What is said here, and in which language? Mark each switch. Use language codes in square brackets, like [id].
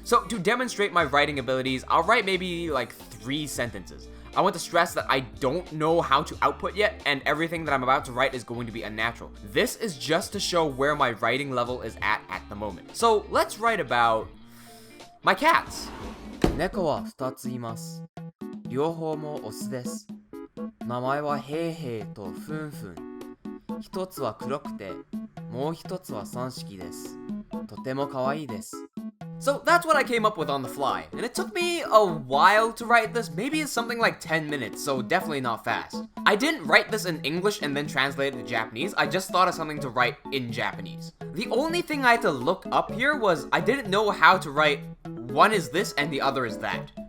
[en] So to demonstrate my writing abilities, I'll write maybe like 3 sentences. I want to stress that I don't know how to output yet, and everything that I'm about to write is going to be unnatural. This is just to show where my writing level is at the moment. So let's write about my cats. [ja] 猫は2ついます。両方もオスです。名前はヘイヘイとフンフン。一つは黒くて、もう一つは三色です。とても可愛いです。 [en] So that's what I came up with on the fly, and it took me a while to write this, maybe it's something like 10 minutes, so definitely not fast. I didn't write this in English and then translate it to Japanese, I just thought of something to write in Japanese. The only thing I had to look up here was I didn't know how to write one is this and the other is that.